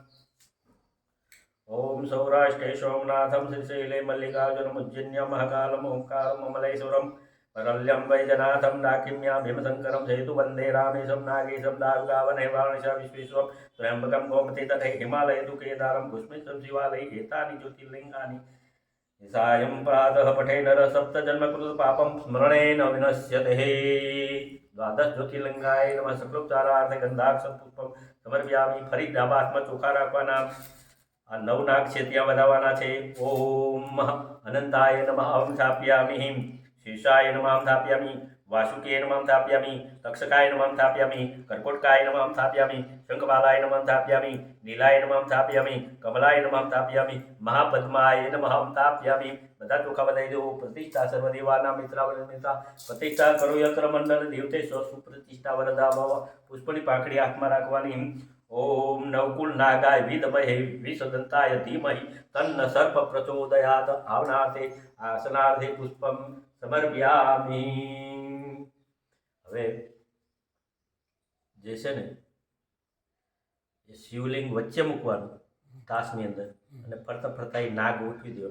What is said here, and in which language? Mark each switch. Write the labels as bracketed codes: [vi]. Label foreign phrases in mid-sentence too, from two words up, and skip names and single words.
[sa] ओम सौराष्ट्रे सोमनाथम श्रीशैले मल्लिकार्जुनम उज्जैन्यं महाकालम ओंकारम अमलेश्वरम परल्यं वैजनाथम डाकिन्या भीमशंकरम सेतु वंदे रामेशम नागेशम दारुकावने वारणिषा विश्वेश्वरम त्र्यंबकम गोमती तटे हिमालय तु केदारम घुष्मेश्वरम शिवालय एतानि ज्योतिर्लिंगानि सायं प्रातः पठे नर सप्त जन्मकृत पापम स्मरणेन विनश्यते। द्वादश ज्योतिर्लिंगाय नमः। सकलोपचारार्थे गंधाक्षर पुष्पम समर्पयामि। [gu] फरी ડાબામાં ચોખા રાખવાના। આ 9 નાગ છે ત્યાં વધાવવાના છે। [sa] ओम अनंताय नमः अहं स्थापयामि, शेषाय नमः अहं स्थापयामि, वासुकीय नमः अहं स्थापयामि, तक्षकाय नमः अहं स्थापयामि, कर्कोटकाय नमः अहं स्थापयामि, शंखपालाय नमः अहं स्थापयामि, नीलाय नमः अहं स्थापयामि, कमलाय नमः अहं स्थापयामि, महापद्माय नमः अहं स्थापयामि। [gu] બધા ચોખા બધાઈ દો। [sa] प्रतिष्ठा सर्वदेवाना मित्रा प्रतिष्ठा करो यत्र मंडल देवते सुप्रतिष्ठा वरदा भव। [gu] પુષ્પની પાંખડી હાથમાં રાખવાની। [sa] ओम नवकुल नागाय विद्महे विषदंताय धीमहि तन्न सर्प प्रचोदयात्। आवनार्थे आसनार्थे पुष्पम समर्पयामि। [gu] હવે જે છે ને એ શિવલિંગ વચ્ચે મૂકવાનું તાસની અંદર અને ફરતા ફરતા એ નાગ ઉઠવી દો।